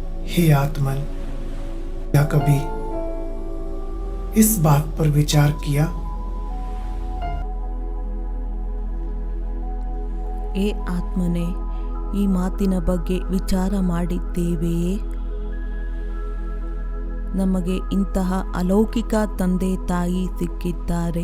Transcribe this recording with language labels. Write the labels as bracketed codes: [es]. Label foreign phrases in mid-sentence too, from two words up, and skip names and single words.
[hi] हे आत्मन, क्या कभी इस बात पर विचार किया? [kn] ಏ ಆತ್ಮನೇ, ಈ ಮಾತಿನ ಬಗ್ಗೆ ವಿಚಾರ ಮಾಡಿದ್ದೇವೆಯೇ? ನಮಗೆ ಇಂತಹ ಅಲೌಕಿಕ ತಂದೆ ತಾಯಿ ಸಿಕ್ಕಿದ್ದಾರೆ.